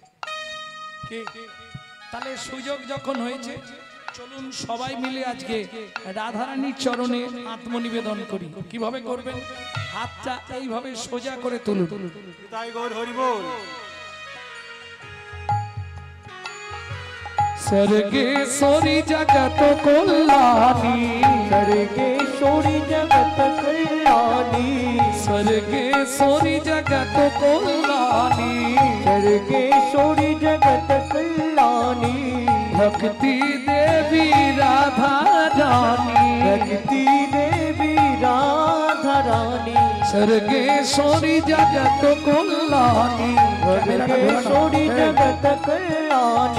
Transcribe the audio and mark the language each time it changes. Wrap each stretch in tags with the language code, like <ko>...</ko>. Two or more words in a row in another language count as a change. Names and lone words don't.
<bn>তাহলে সুযোগ যখন হয়েছে চলুন সবাই মিলে আজকে রাধারানীর চরণে আত্মনিবেদন করি। কিভাবে করবেন? হাতটা এইভাবে সোজা করে তুলুন। তাই গৌর হরি বল।</bn> <hi>सर्गेश्वरी जगत कल्याणी। सर्गेश्वरी जगत कल्याणी। सर्गेश्वरी जगत कल्याणी। सर्गेश्वरी जगत कल्याणी। भक्ति देवी राधा रानी। भक्ति देवी राधा रानी। सर्गेश्वरी जगत कल्याणी। सर्गेश्वरी जगत कल्याणी।</hi>